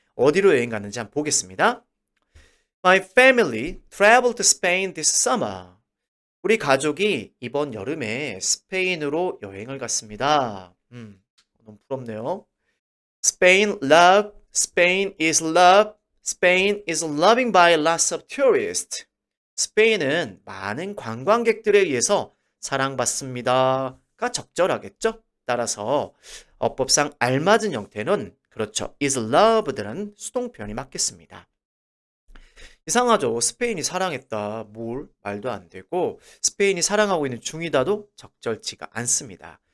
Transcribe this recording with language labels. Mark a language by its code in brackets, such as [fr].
[ko] 어디로 여행 갔는지 한번 보겠습니다. [en] My family traveled to Spain this summer. [ko] 우리 가족이 이번 여름에 스페인으로 여행을 갔습니다. 너무 부럽네요. [en] Spain is loved. Spain is loving by lots of tourists. [ko] 스페인은 많은 관광객들에 의해서 사랑받습니다가 적절하겠죠? 따라서 어법상 알맞은 형태는 그렇죠. is loved라는 수동표현이 맞겠습니다. 이상하죠. 스페인이 사랑했다. 뭘? 말도 안 되고 스페인이 사랑하고 있는 중이다도 적절치가 않습니다.